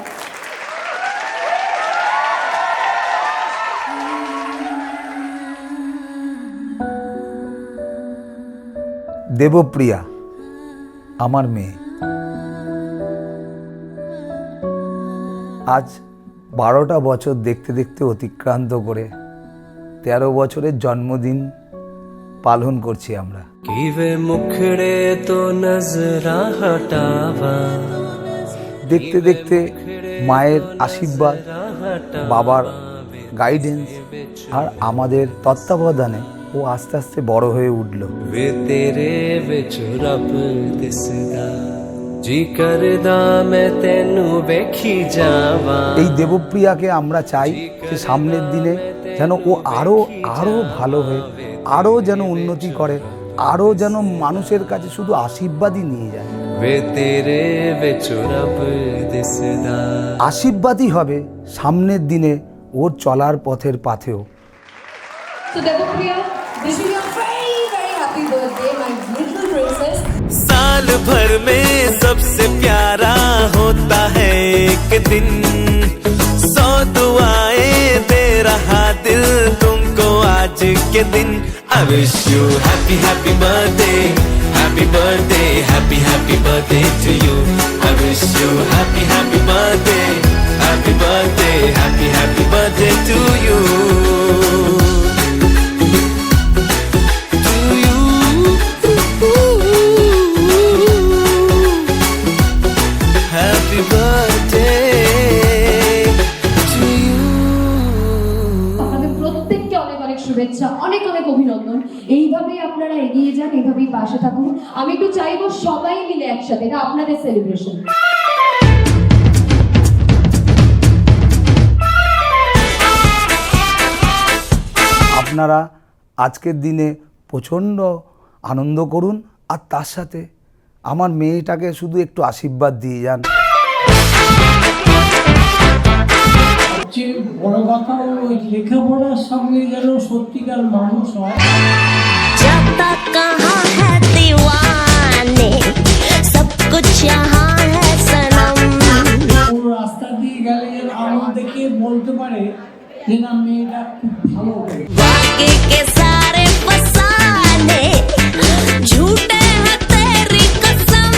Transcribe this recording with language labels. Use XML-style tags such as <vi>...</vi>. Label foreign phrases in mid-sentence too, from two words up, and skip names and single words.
<bn>দেবপ্রিয়া আমার মেয়ে আজ 12টা বছর দেখতে দেখতে অতিক্রান্ত করে 13 বছরের জন্মদিন পালন করছি আমরা।</bn> <pa>ਕਿ ਵੇ ਮੁਖੜੇ ਤੋਂ ਨਜ਼ਰਾਂ ਹਟਾਵਾਂ</pa> <bn>দেখতে দেখতে মায়ের আশীর্বাদ, বাবার গাইডেন্স আর আমাদের তত্ত্বাবধানে ও আস্তে আস্তে বড় হয়ে উঠল।</bn> <pa>ਵੇ ਤੇਰੇ ਵਿਚ ਰੱਬ ਦਿਸਦਾ ਜੀ ਕਰਦਾ ਮੈਂ ਤੈਨੂੰ ਵੇਖੀ ਜਾਵਾਂ।</pa> <bn>এই দেবপ্রিয়াকে আমরা চাই যে সামনের দিনে যেন ও আরো ভালো হয়ে আরো যেন উন্নতি করে, আরো যেন মানুষের কাছে শুধু আশীর্বাদই নিয়ে যায়।</bn> <pa>ਵੇ ਤੇਰੇ ਵਿਚ ਰੱਬ ਦਿਸਦਾ</pa> <bn>আশীর্বাদই হবে সামনের দিনে ওর চলার পথের পাথেও।</bn> <en>So Devapriya, wishing you a very very happy birthday, my little princess.</en> <hi>साल भर में सबसे प्यारा होता है एक दिन, 100 दुआएं दे रहा दिल तुमको आज के दिन।</hi> <en>I wish you happy happy birthday, happy birthday, happy happy birthday to you. I wish you happy happy birthday, happy birthday, happy happy birthday to you. Happy birthday to you.</en> <bn>আপনাদের প্রত্যেককে অনেক অনেক শুভেচ্ছা, অনেক অনেক অভিনন্দন। এইভাবেই আপনারা এগিয়ে যান, এইভাবেই পাশে থাকুন। আমি একটু চাইবো সবাই মিলে একসাথে, এটা আপনাদের সেলিব্রেশন। আপনারা আজকের দিনে প্রচণ্ড আনন্দ করুন আর তার সাথে আমার মেয়েটাকে শুধু একটু আশীর্বাদ দিয়ে যান। সবচেয়ে বড় কথা ওই লেখাপড়ার সঙ্গে যেন সত্যিকার মানুষ হয়।</bn> <hi>जाता कहाँ है दीवाने सब कुछ यहाँ है सनम।</hi> <bn>ও রাস্তা দিয়ে গেলে যেন আমার দেখে বলতে পারে যে না মেয়েটা খুব ভালো করে।</bn> <hi>बाकी के सारे फसाने झूठे हैं तेरी कसम।</hi>